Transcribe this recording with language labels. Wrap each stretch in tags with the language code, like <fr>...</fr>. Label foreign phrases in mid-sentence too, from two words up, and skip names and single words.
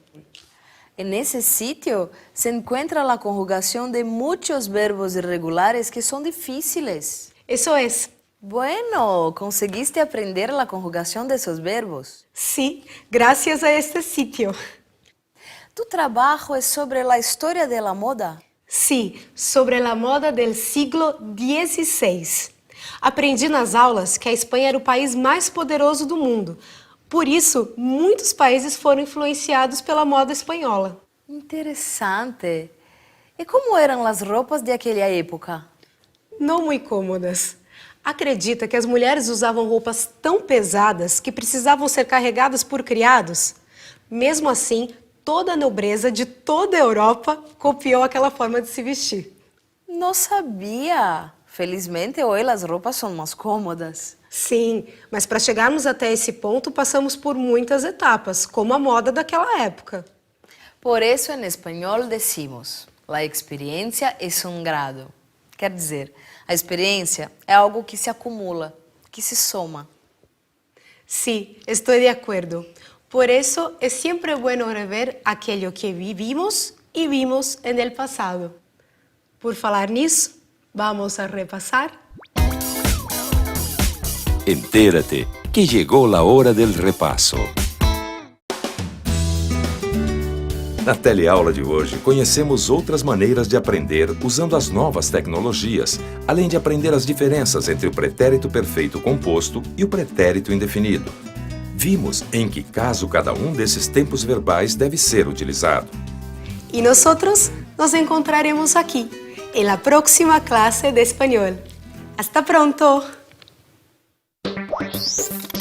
<es>En ese sitio se encuentra la conjugación de muchos verbos irregulares que son difíciles. Eso es. Bueno, ¿conseguiste aprender la conjugación de esos verbos? Sí, gracias a este sitio. ¿Tu trabajo es sobre la historia de la moda? Sí, sobre la moda del siglo XVI.</es> <pt>Aprendi nas aulas que a Espanha era o país mais poderoso do mundo. Por isso, muitos países foram influenciados pela moda espanhola. Interessante. E como eram as roupas de aquela época? Não muito cômodas. Acredita que as mulheres usavam roupas tão pesadas que precisavam ser carregadas por criados? Mesmo assim, toda a nobreza de toda a Europa copiou aquela forma de se vestir. Não sabia. Felizmente, hoje as roupas são mais cômodas. Sim, mas para chegarmos até esse ponto, passamos por muitas etapas, como a moda daquela época. Por isso, em espanhol,</pt> <es>decimos: la experiencia es un grado.</es> <pt>Quer dizer, a experiência é algo que se acumula, que se soma.</pt> <es>Sí, estoy de acuerdo. Por eso es siempre bueno rever aquello que vivimos y vimos en el pasado.</es> <pt>Por falar nisso,</pt> <es>vamos a repasar. Entérate que llegó la hora del repaso.</es> <pt>Na teleaula de hoje, conhecemos outras maneiras de aprender usando as novas tecnologias, além de aprender as diferenças entre o pretérito perfeito composto e o pretérito indefinido. Vimos em que caso cada um desses tempos verbais deve ser utilizado.</pt> <es>Y nosotros nos encontraremos aquí, en la próxima clase de español. ¡Hasta pronto!</es>